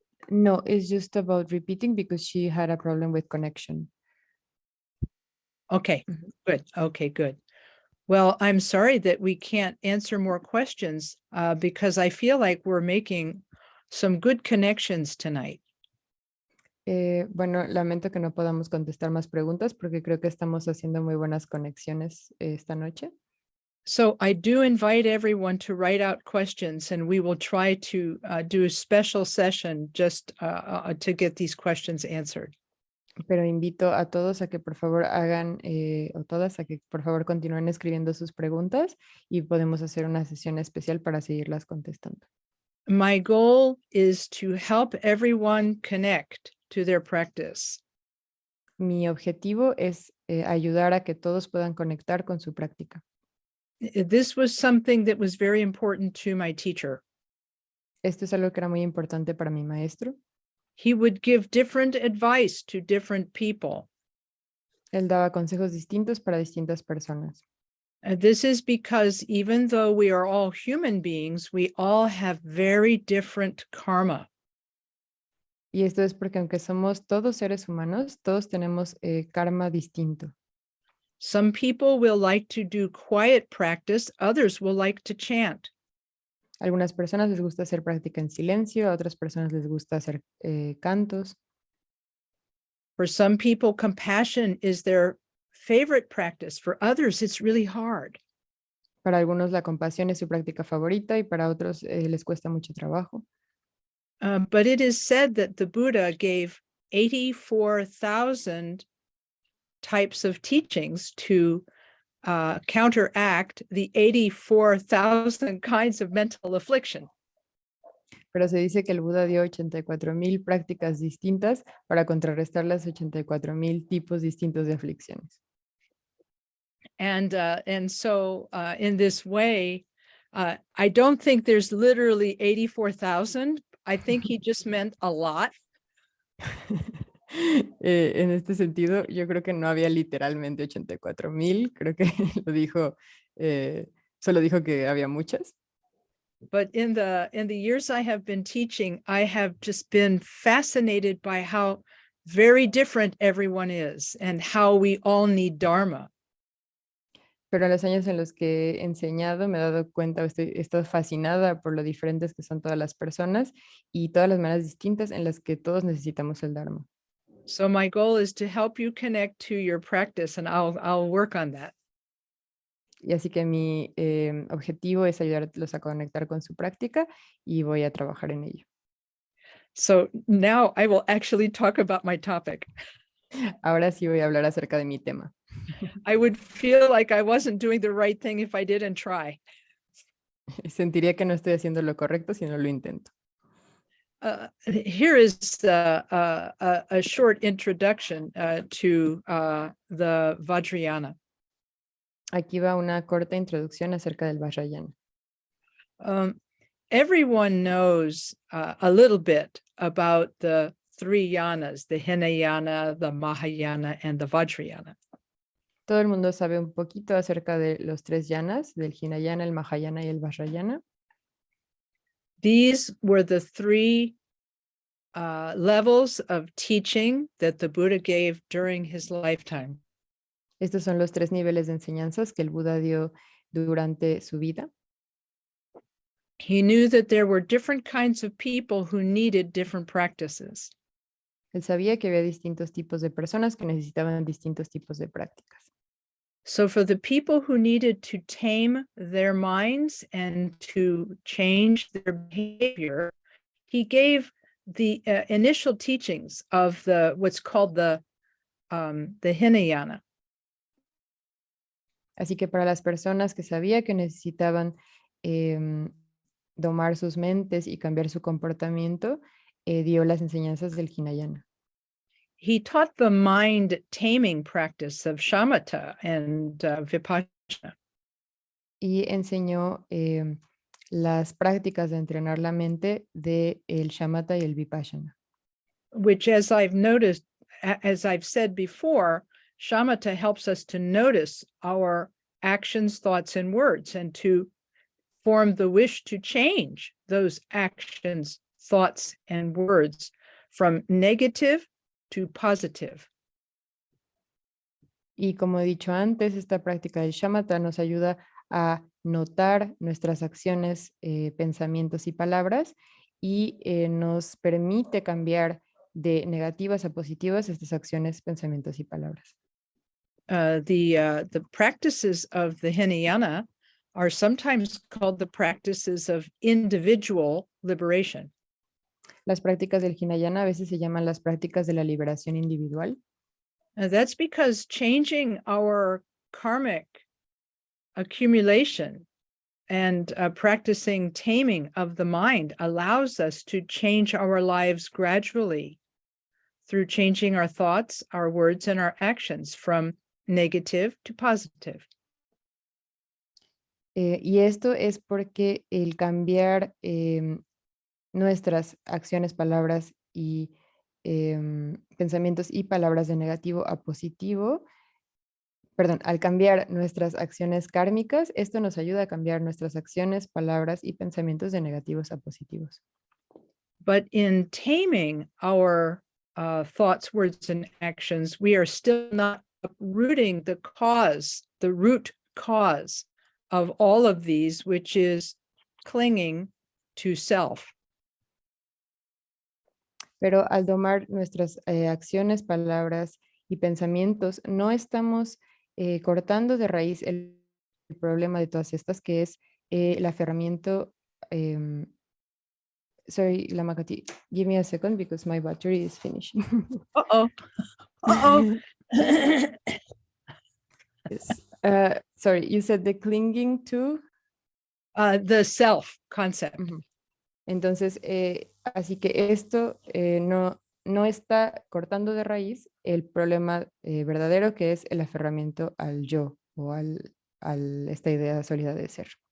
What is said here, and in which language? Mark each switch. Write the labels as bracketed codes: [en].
[en] No, it's just about repeating because she had a problem with connection. Okay, good. Okay, good. Well, I'm sorry that we can't answer more questions because I feel like we're making some good connections tonight. [es] Bueno, lamento que no podamos contestar más preguntas porque creo que estamos haciendo muy buenas conexiones esta noche. [en] So I do invite everyone to write out questions, and we will try to do a special session just to get these questions answered. [es] Pero invito a todos a que por favor hagan, o todas, a que por favor continúen escribiendo sus preguntas y podemos hacer una sesión especial para seguirlas contestando. [en] My goal is to help everyone connect to their practice. [es] Mi objetivo es ayudar a que todos puedan conectar con su práctica. [en] This was something that was very important to my teacher. [es] Esto es algo que era muy importante para mi maestro. [en] He would give different advice to different people. [es] Él daba consejos distintos para distintas personas. [en] This is because even though we are all human beings, we all have very different karma. [es] Y esto es porque aunque somos todos seres humanos, todos tenemos karma distinto. [en] Some people will like to do quiet practice, others will like to chant. [es] Algunas personas les gusta hacer práctica en silencio, a otras personas les gusta hacer cantos. [en] For some people, compassion is their favorite practice. For others, it's really hard. [es] Para algunos la compasión es su práctica favorita y para otros les cuesta mucho trabajo. [en] But it is said that the Buddha gave 84,000 types of teachings to counteract the 84,000 kinds of mental affliction. [es] Pero se dice que el Buda dio 84,000 prácticas distintas para contrarrestar las 84,000 tipos distintos de aflicciones. [en] And so in this way, I don't think there's literally 84,000. I think he just meant a lot. [es] En este sentido, yo creo que no había literalmente 84,000, creo que lo dijo, solo dijo que había muchas. [en] But in the years I have been teaching, I have just been fascinated by how very different everyone is and how we all need Dharma. [es] Pero en los años en los que he enseñado me he dado cuenta, he estado fascinada por lo diferentes que son todas las personas y todas las maneras distintas en las que todos necesitamos el Dharma. [en] So my goal is to help you connect to your practice, and I'll work on that. [es] Y así que mi objetivo es ayudarlos a conectar con su práctica y voy a trabajar en ello. [en] So now I will actually talk about my topic. [es] Ahora sí voy a hablar acerca de mi tema. [en] I would feel like I wasn't doing the right thing if I didn't try. [es] Sentiría que no estoy haciendo lo correcto si no lo intento. [en] Here is a short introduction to the Vajrayana. [es] Aquí va una corta introducción acerca del Vajrayana. [en] Everyone knows a little bit about the three yanas, the Hinayana, the Mahayana, and the Vajrayana. [es] Todo el mundo sabe un poquito acerca de los tres yanas, del Hinayana, el Mahayana y el Vajrayana. [en] These were the three levels of teaching that the Buddha gave during his lifetime. [es] Estos son los tres niveles de enseñanzas que el Buda dio durante su vida. [en] He knew that there were different kinds of people who needed different practices. [es] Él sabía que había distintos tipos de personas que necesitaban distintos tipos de prácticas. [en] So for the people who needed to tame their minds and to change their behavior, he gave the initial teachings of what's called the Hinayana. [es] Así que para las personas que sabía que necesitaban domar sus mentes y cambiar su comportamiento, dio las enseñanzas del Hinayana. [en] He taught the mind taming practice of shamatha and vipassana. [es] Y enseñó las prácticas de entrenar la mente de el shamatha y el vipassana. [en] Which, as I've said before, shamatha helps us to notice our actions, thoughts, and words, and to form the wish to change those actions, thoughts, and words from negative to positive. [es] Y como he dicho antes, esta práctica del shamatha nos ayuda a notar nuestras acciones, pensamientos y palabras y nos permite cambiar de negativas a positivas estas acciones, pensamientos y palabras. [en] The practices of the Hinayana are sometimes called the practices of individual liberation. [es] Las prácticas del Hinayana a veces se llaman las prácticas de la liberación individual. [en] That's because changing our karmic accumulation and practicing taming of the mind allows us to change our lives gradually through changing our thoughts, our words, and our actions from negative to positive. [es] Y esto es porque el cambiar nuestras acciones, palabras y pensamientos y palabras de negativo a positivo, perdón, al cambiar nuestras acciones kármicas, esto nos ayuda a cambiar nuestras acciones, palabras y pensamientos de negativos a positivos. [en] But in taming our thoughts, words, and actions, we are still not uprooting the cause, the root cause of all of these, which is clinging to self. [es] Pero al domar nuestras acciones, palabras y pensamientos, no estamos cortando de raíz el problema de todas estas, que es el aferramiento. [en] Sorry, Lama, give me a second because my battery is finishing. Uh-oh. Uh-oh. Yes. Sorry, you said the clinging to? The self concept. [es] Entonces, así que esto no está cortando de raíz el problema verdadero, que es el aferramiento al yo o esta idea sólida de ser.